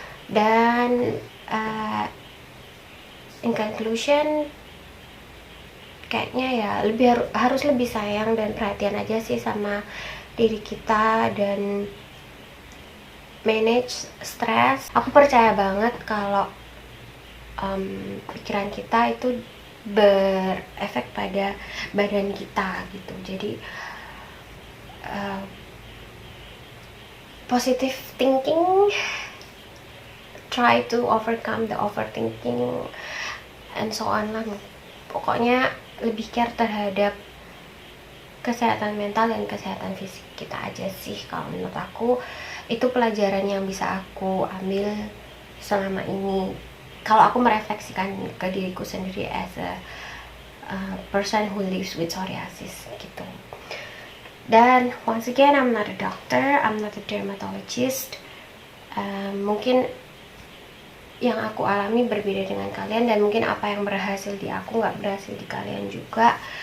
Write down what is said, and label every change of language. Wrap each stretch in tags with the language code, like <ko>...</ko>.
<id>Dan in conclusion, kayaknya ya harus lebih sayang dan perhatian aja sih sama diri kita dan manage stres. Aku percaya banget kalau pikiran kita itu berefek pada badan kita gitu. Jadi</id> <en>positive thinking, try to overcome the overthinking and so on lah.</en> <id>Pokoknya lebih care terhadap kesehatan mental dan kesehatan fisik kita aja sih. Kalau menurut aku itu pelajaran yang bisa aku ambil selama ini, kalau aku merefleksikan ke diriku sendiri</id> <en>as a person who lives with psoriasis</en> <id>gitu.</id> <en>Dan once again, I'm not a doctor, I'm not a dermatologist.</en> <id>Mungkin yang aku alami berbeda dengan kalian, dan mungkin apa yang berhasil di aku nggak berhasil di kalian juga.</id>